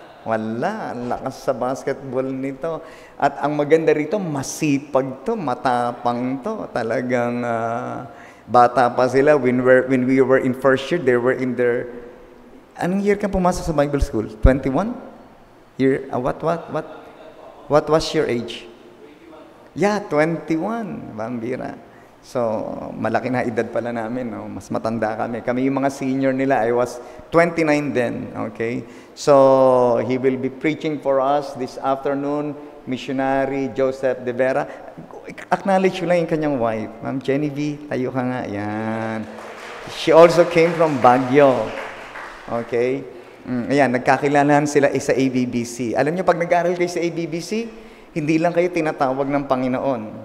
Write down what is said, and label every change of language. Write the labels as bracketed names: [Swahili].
[Filipino] Wala, ang lakas sa basketball nito. At ang maganda rito, masipag to, matapang to. Talagang bata pa sila. [English] When we were in first year, they were in their... [Filipino] Anong year ka pumasok sa Bible school? [English] 21? Year, what was your age? [Filipino] Yeah, 21. Bambira. So, malaki na edad pala namin, no? Mas matanda kami. Kami yung mga senior nila, [English] I was 29 then, okay? So, he will be preaching for us this afternoon, missionary Joseph De Vera. [Filipino] Acknowledge ko lang yung kanyang wife. Ma'am Genevieve, tayo ka nga. Yan. [English] She also came from Baguio. [Filipino] Okay? Ayan, nagkakilalahan sila sa ABBC. Alam niyo, pag nag-aaral kayo sa ABBC, hindi lang kayo tinatawag ng Panginoon.